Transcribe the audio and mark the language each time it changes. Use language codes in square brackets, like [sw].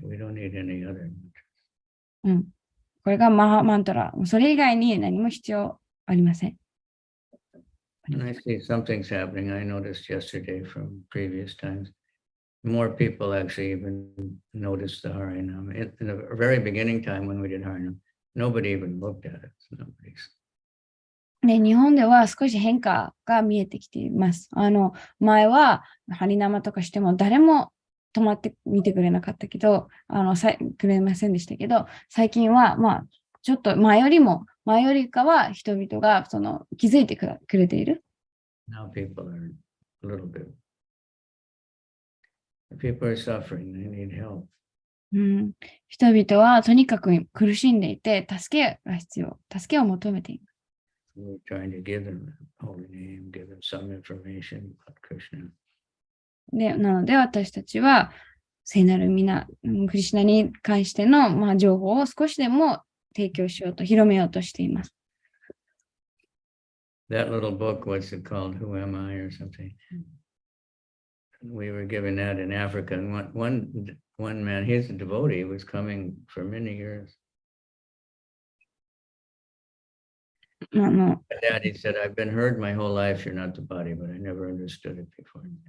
[en] We don't need any other mantra. [ja] これがマハマントラ。それ以外に何も必要ありません。 [en] And I see something's happening. I noticed yesterday from previous times. More people actually even noticed the Harinam. In the very beginning time when we did Harinam, nobody even looked at it. Nobody's. [ja] 日本では少し変化が見えてきています。前はハリナマとかしても誰も止まって見てくれなかったけど、くれませんでしたけど、最近はまあちょっと前よりかは人々が気づいてくれている。 [en] Now people are a little bit. People are suffering. They need help. [ja] 人々はとにかく苦しんでいて、助けが必要。助けを求めています。 [en] We're trying to give them a holy name, give them some information about Krishna. [ja] なので私たちは聖なる皆、クリシュナに関しての、情報を少しでも提供しようと、広めようとしています。 [en] That little book, what's it called? Who Am I or something? We were given that in Africa. And one man, he's a devotee, was coming for many years. My daddy said, I've been heard my whole life, you're not the body, but I never understood it before.